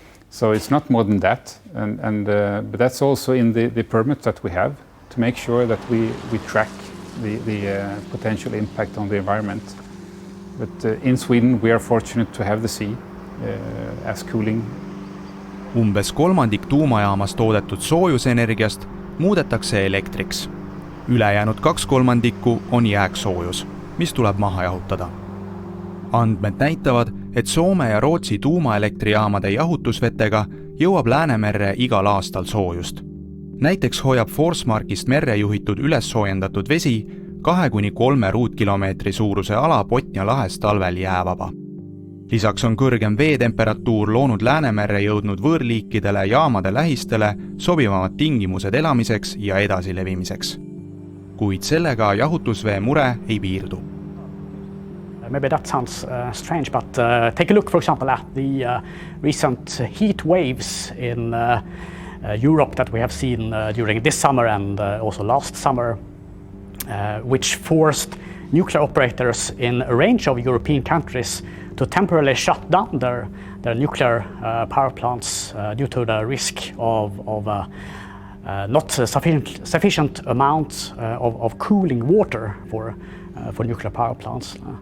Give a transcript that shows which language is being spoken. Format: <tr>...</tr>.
<en>So it's not more than that, but that's also in the permit that we have to make sure that we track the potential impact on the environment. But in Sweden we are fortunate to have the sea as cooling.</en> <et>Umbes kolmandik tuumajaamas toodetud soojusenergiast muudetakse elektriks. Ülejäänud 2/3 on jääksoojus, mis tuleb maha jahutada. Andmed näitavad, et Soome ja Rootsi tuumaelektrijaamade jahutusvetega jõuab Läänemerre igal aastal soojust. Näiteks hoiab Forsmarkist merre juhitud üles soojendatud vesi 2–3 ruutkilomeetri suuruse ala Botnia lahes talvel jäävaba. Lisaks on kõrgem veetemperatuur loonud Läänemerre jõudnud võõrliikidele jaamade lähistele sobivamad tingimused elamiseks ja edasilevimiseks. Kuid sellega jahutusvee mure ei piirdu.</et> <en>Maybe that sounds strange, but take a look, for example, at the recent heat waves in Europe that we have seen during this summer and also last summer, which forced nuclear operators in a range of European countries to temporarily shut down their nuclear power plants due to the risk of not sufficient amounts of cooling water for nuclear power plants.</en>